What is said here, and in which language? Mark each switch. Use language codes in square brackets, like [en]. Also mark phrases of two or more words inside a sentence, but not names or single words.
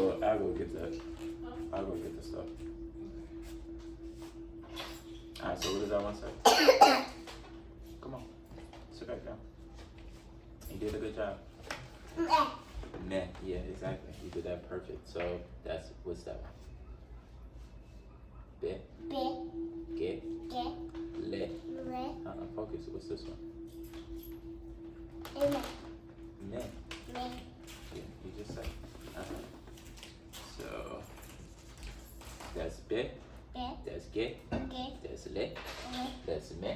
[en] I'll go get that. I'll go get the stuff. Alright, so what does that one say? Come on. Sit back down. You did a good job. Meh. Yeah, exactly. You did that perfect. So that's, what's that one? Be. Ge. Le. Focus. What's this one? Me. Yeah, you just said. So that's be. That's ge. That's le. That's me.